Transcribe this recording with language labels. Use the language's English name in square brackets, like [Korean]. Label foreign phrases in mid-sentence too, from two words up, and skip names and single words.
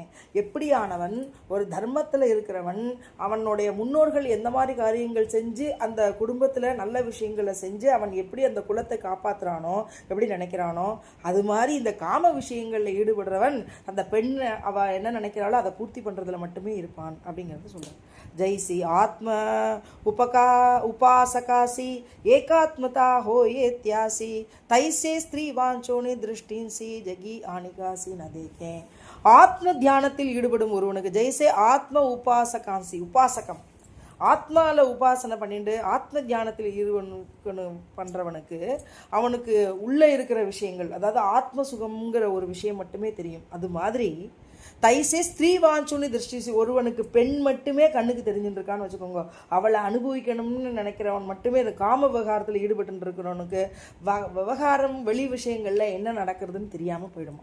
[Tamil] எப்படியானவன் ஒரு தர்மத்தில் இருக்கிறவன் அவனுடைய முன்னோர்கள் எந்த மாதிரி காரியங்கள் செஞ்சு அந்த குடும்பத்தில் நல்ல விஷயங்களை செஞ்சு அவன் எப்படி அந்த குலத்தை காப்பாற்றுறானோ எப்படி நினைக்கிறானோ அது மாதிரி இந்த காம விஷயங்களில் ஈடுபடுறவன் அந்த பெண் அவள் என்ன நினைக்கிறாளோ அதை பூர்த்தி பண்ணுறதுல மட்டுமே இருப்பான் அப்படிங்கிறத சொல்கிறான். [Marathi] जैसी आत्म उपासकासी एकात्मता हो ये त्यासी तैसे स्त्री वांचोनी दृष्टिंसी जगी आनिकासी न देखें. [Tamil] ஆத்ம தியானத்தில் ஈடுபடும் ஒருவனுக்கு [Marathi] जैसे आत्म उपासकासी [Tamil] உபாசகம் ஆத்மாவில் உபாசனை பண்ணிட்டு ஆத்ம தியானத்தில் பண்ணுறவனுக்கு அவனுக்கு உள்ளே இருக்கிற விஷயங்கள், அதாவது ஆத்ம சுகம்ங்கிற ஒரு விஷயம் மட்டுமே தெரியும். அது மாதிரி [Marathi] तैसे स्त्री वांचोनी दृष्टि, [Tamil] ஒருவனுக்கு பெண் மட்டுமே கண்ணுக்கு தெரிஞ்சுட்டு இருக்கான்னு வச்சுக்கோங்க, அவளை அனுபவிக்கணும்னு நினைக்கிறவன் மட்டுமே இந்த காம விவகாரத்தில் ஈடுபட்டு இருக்கிறவனுக்கு விவகாரம் வெளி விஷயங்களில் என்ன நடக்கிறதுன்னு தெரியாமல் போயிடுமா.